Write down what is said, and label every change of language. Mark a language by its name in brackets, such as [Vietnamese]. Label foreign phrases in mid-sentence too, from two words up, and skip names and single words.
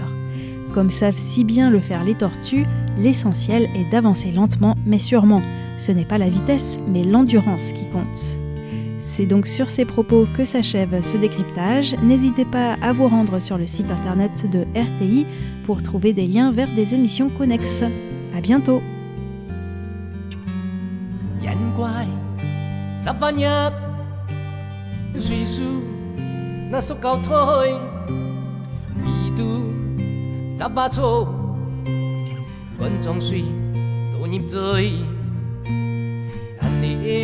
[French] Comme savent si bien le faire les tortues, l'essentiel est d'avancer lentement mais sûrement. Ce n'est pas la vitesse, mais l'endurance qui compte. C'est donc sur ces propos que s'achève ce décryptage. N'hésitez pas à vous rendre sur le site internet de RTI pour trouver des liens vers des émissions connexes. À bientôt! 眼怪十萬入，隨時那塑膠台，味道十把醋，觀眾水都入嘴，安尼